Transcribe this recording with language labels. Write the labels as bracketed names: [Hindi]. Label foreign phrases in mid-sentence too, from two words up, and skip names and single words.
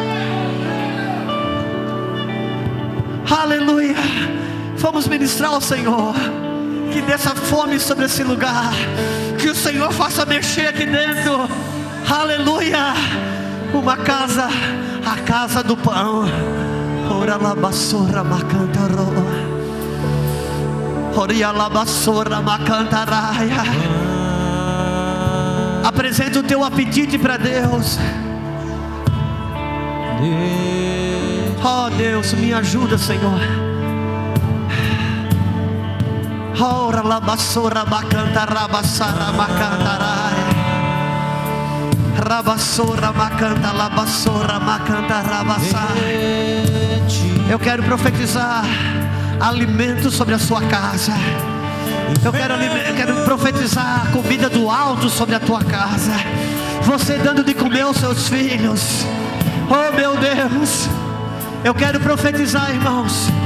[Portuguese] Aleluia. Vamos ministrar ao Senhor que dessa fome sobre esse lugar, que o Senhor faça mexer aqui dentro. Aleluia. uma casa, a casa do pão. Ora la basura macantaro, oria la basura macantaraia. Apresenta o teu apetite para Deus. Oh Deus, me ajuda, Senhor. Ora la basura macantarabassara macantaraia. Rabassora macanta, labassora macanta, rabassara. Eu quero profetizar alimento sobre a sua casa. Eu quero profetizar comida do alto sobre a tua casa. Você dando de comer aos seus filhos. Oh meu Deus, eu quero profetizar, irmãos.